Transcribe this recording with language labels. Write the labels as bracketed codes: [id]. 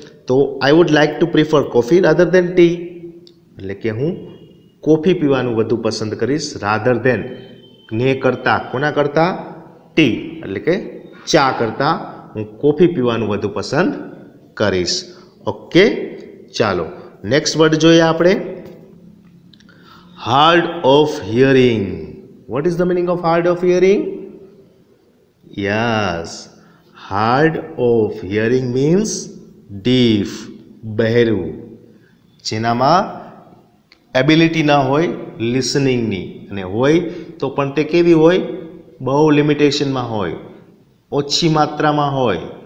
[gu] તો [en] I would like to prefer coffee rather than tea, [gu] એટલે કે હું કોફી પીવાનું વધુ પસંદ કરીશ, રાધર દેન ને કરતાં, કોના કરતાં? ટી, એટલે કે ચા કરતાં હું કોફી પીવાનું વધુ પસંદ કરીશ. ઓકે, ચાલો નેક્સ્ટ વર્ડ જોઈએ આપણે. [en] Hard of hearing. What is the meaning of hard of hearing? Yes, hard of hearing means deaf, [gu] બહેરું, જેનામાં એબિલિટી ના હોય લિસનિંગની, અને હોય તો પણ તે કેવી હોય? બહુ લિમિટેશનમાં હોય, ઓછી માત્રામાં હોય.